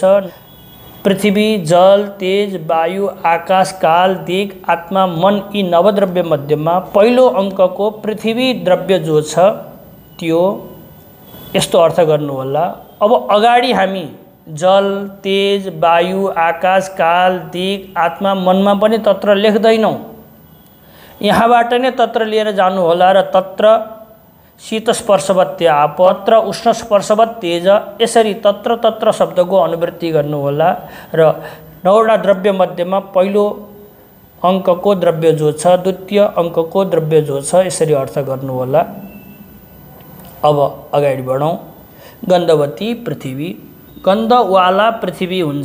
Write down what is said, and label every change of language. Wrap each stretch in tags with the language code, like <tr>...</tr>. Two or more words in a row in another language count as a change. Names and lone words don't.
<ne>पृथ्वी जल तेज वायु आकाश काल दिग आत्मा मन यी नवद्रव्य मध्यमा पहिलो अङ्कको पृथ्वी द्रव्य जो छ त्यो यस्तो अर्थ गर्नु होला। अब अगाडि हामी जल तेज वायु आकाश काल दिग आत्मा मनमा पनि तत्र लेख्दैनौँ। यहाँबाट नै तत्र लिएर जानु होला र</ne> <sa>तत्र शीत स्पर्शवत्य आप तत्र उष्ण स्पर्शवत् तेज</sa> <ne>यसरी तत्र तत्र शब्दको अनुवृत्ति गर्नु होला र 9वटा द्रव्य मध्यमा पहिलो अङ्कको द्रव्य जो छ द्वितीय अङ्कको द्रव्य जो छ यसरी अर्थ गर्नु होला। अब अगाडि बढौँ।</ne> <sa>गन्धवती पृथ्वी,</sa> <ne>गन्धवाला पृथ्वी हुन्छ।</ne>